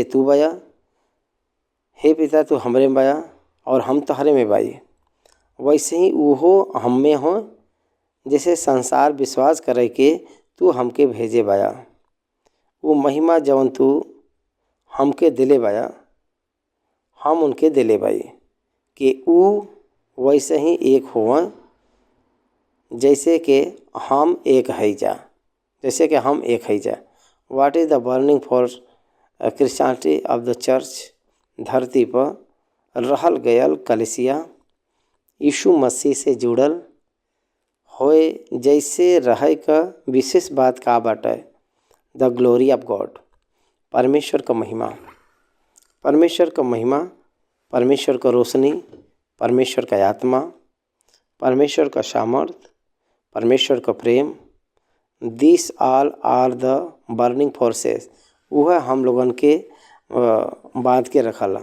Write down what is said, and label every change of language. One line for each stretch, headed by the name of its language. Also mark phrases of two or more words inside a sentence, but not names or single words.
Bhojpuri: तू बया हे पिता तू हमरे में बया और हम तहरे में बाई वैसे ही वो हम में हो जैसे संसार विश्वास करे के तू हमके भेजे बाया वो महिमा जवन तू हमके दिले बाया हम उनके दिले बाई कि वो वैसे ही एक हो जैसे कि हम एक है जा।
English: what is the burning for Christianity of the church
Bhojpuri: धरती पर रहल गयल कलीसिया यीशु मसीह से जुड़ल होए जैसे रहे का विशेष बात का बाटे।
English: The glory of God,
Bhojpuri: परमेश्वर का महिमा। परमेश्वर का महिमा, परमेश्वर का रोशनी, परमेश्वर का आत्मा, परमेश्वर का सामर्थ, परमेश्वर का प्रेम,
English: this all are the burning forces,
Bhojpuri: वह हम लोगन के बांध के रखला।